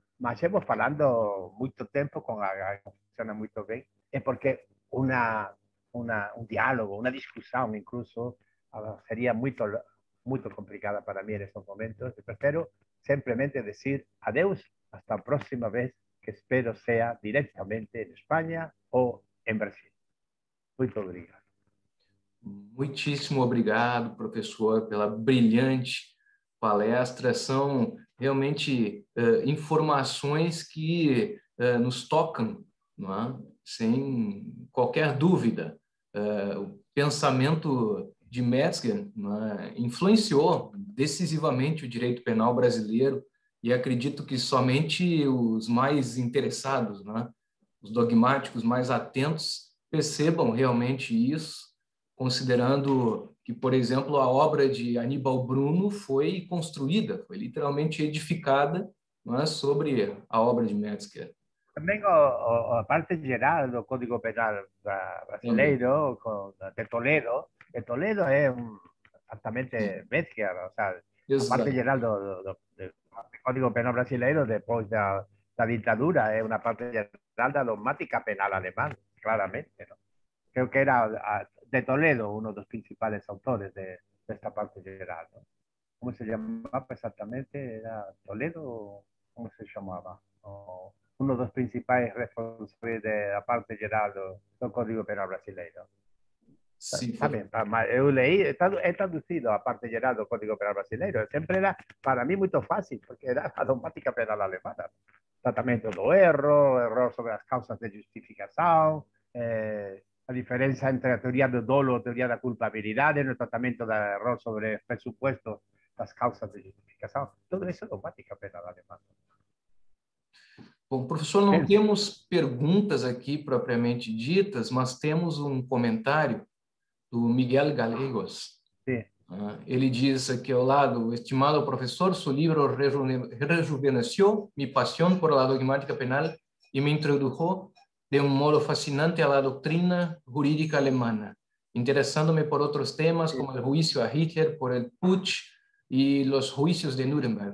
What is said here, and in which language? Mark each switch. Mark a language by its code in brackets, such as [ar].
[es] Mas llevo hablando mucho tiempo con la funciona muy bien, es porque un diálogo, una discusión incluso, sería muy complicada para mí en estos momentos. Yo prefiero simplemente decir adiós, hasta la próxima vez, que espero sea directamente en España o en Brasil. [pt] Muito obrigado. Muitíssimo obrigado, professor, pela brilhante palestra. São realmente informações que nos tocam, não é? Sem qualquer dúvida. O pensamento de Metzger, não é? Influenciou decisivamente o direito penal brasileiro, e acredito que somente os mais interessados, não é? Os dogmáticos mais atentos, percebam realmente isso, considerando que, por exemplo, a obra de Aníbal Bruno foi construída, foi literalmente edificada, não é, sobre a obra de Metzger. Também a parte geral do Código Penal brasileiro, de Toledo, é exatamente Metzger, [es] o sea, [pt] a parte geral do Código Penal brasileiro, depois da ditadura, é uma parte geral da dogmática penal alemã, claramente, ¿no? [es] Creo que era de Toledo uno de los principales autores de esta parte general, ¿no? ¿Cómo se llamaba exactamente? ¿Era Toledo? ¿Cómo se llamaba? Uno de los principales responsables de la parte general del Código Penal brasileño. Sí, también, yo leí, he traducido a parte general del Código Penal brasileño. Siempre era, para mí, muy fácil, porque era la dogmática penal alemana. Tratamiento do error sobre las causas de justificación, la diferencia entre la teoría del dolo y teoría de la culpabilidad, en el tratamiento del error sobre presupuestos, las causas de justificación. Todo eso es dogmática penal alemana. [pt] Bom, professor, não temos perguntas aqui propriamente ditas, mas temos um comentário do Miguel Gallegos. [es] Sí. [pt] Ele diz aqui ao lado: [es] estimado professor, su libro rejuveneció mi pasión por la dogmática penal y me introdujo de un modo fascinante a la doctrina jurídica alemana, interesándome por otros temas como el juicio a Hitler por el Putsch y los juicios de Nuremberg.